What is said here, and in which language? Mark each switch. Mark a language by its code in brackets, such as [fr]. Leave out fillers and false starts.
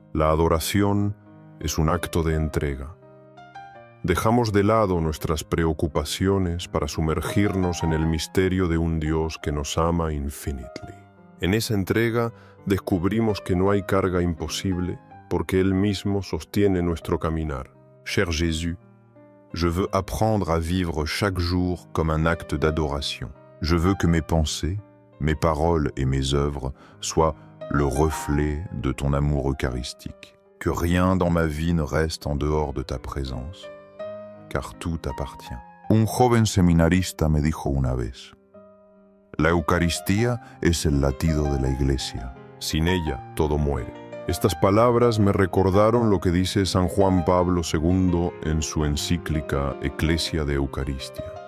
[es] La adoración es un acto de entrega. Dejamos de lado nuestras preocupaciones para sumergirnos en el misterio de un Dios que nos ama [en] infinitely. [es] En esa entrega descubrimos que no hay carga imposible porque Él mismo sostiene nuestro caminar. [fr] Cher Jésus, je veux apprendre à vivre chaque jour comme un acte d'adoration. Je veux que mes pensées, mes paroles et mes œuvres soient le reflet de ton amour eucharistique. Que rien dans ma vie ne reste en dehors de ta présence, car tout t'appartient. [es] Un joven seminarista me dijo una vez, la Eucaristía es el latido de la Iglesia. Sin ella, todo muere. Estas palabras me recordaron lo que dice San Juan Pablo II en su encíclica Ecclesia de Eucaristia.